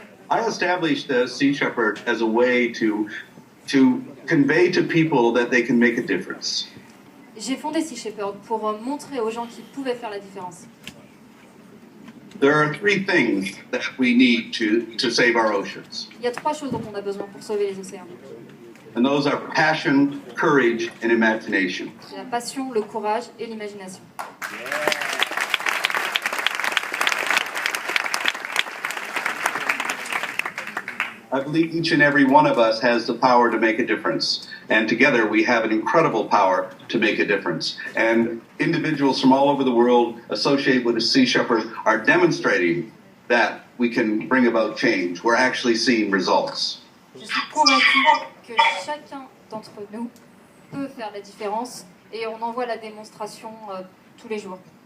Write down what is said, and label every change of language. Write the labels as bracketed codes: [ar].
[en] I established the Sea Shepherd as a way to convey to people that they can make a difference. [fr] J'ai fondé Sea Shepherd pour montrer aux gens qu'ils pouvaient faire la différence. [en] There are three things that we need to save our oceans. [fr] Il y a trois choses dont on a besoin pour sauver les océans. [en] And those are passion, courage, and imagination. [fr] C'est la passion, le courage et l'imagination. [en] I believe each and every one of us has the power to make a difference. And together we have an incredible power to make a difference. And individuals from all over the world associated with the Sea Shepherd are demonstrating that we can bring about change. We're actually seeing results. [fr] Je suis convaincue que chacun d'entre nous peut faire la différence et on en voit la démonstration tous les jours.